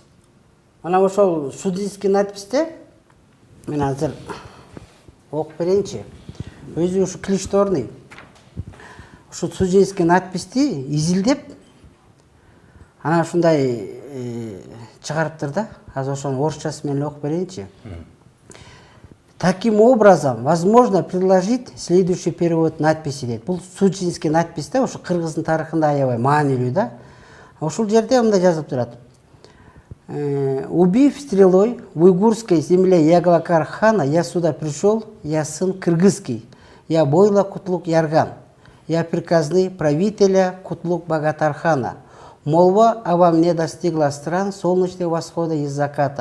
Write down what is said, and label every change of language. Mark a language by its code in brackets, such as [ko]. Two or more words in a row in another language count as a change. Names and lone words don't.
[ky] Анан ошол Суджинский надписте мен азыр окуп берейинчи. Өзү ушу Клешторни ушу Суджинский надписти изилдеп анан ушундай чыгарыптыр да. Азыр ошонун орусчасы менен окуп берейинчи. [ru] Таким образом, возможно предложить следующий перевод надписи дейт. [ky] Бул Суджинский надпись да, ушу кыргыздын тарыхында аябай маанилүү да. Ошол жерде мындай жазылып турат. [ru] Убив стрелой в уйгурской земле Яглакар хана, я сюда пришел, я сын кыргызский, я Бойла Кутлук Ярган, я приказный правителя Кутлук Богатархана. Молва обо мне достигла стран солнечного восхода и заката.